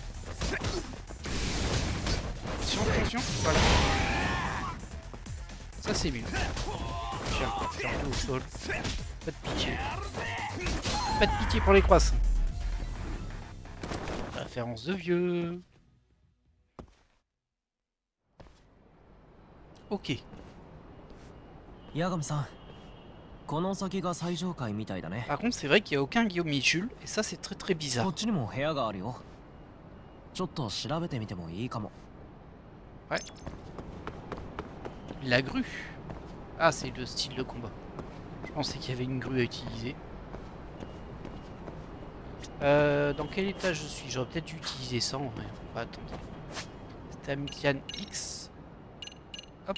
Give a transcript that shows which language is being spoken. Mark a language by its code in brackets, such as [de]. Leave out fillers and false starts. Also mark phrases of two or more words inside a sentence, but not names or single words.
[fr] Attention, attention, voilà. Ça, c'est mieux. Tiens, j'ai un peu au sol. Pas de pitié. Pas de pitié pour les croissants. Référence de vieux. Ok. [ja] 八神さん、この先が最上階みたいだね。 [fr] Par contre, c'est vrai qu'il n'y a aucun Guillaume Michul. Et ça, c'est très très [ja] こ [fr] bizarre. [ja] っちにも部屋があるよ。ちょっと調べてみてもいいかも。 [fr] La grue. Ah, c'est le style de combat. Je pensais qu'il y avait une grue à utiliser. Dans quel état je suis? J'aurais peut-être dû utiliser ça en vrai. On va attendre. Stamikian X. Hop.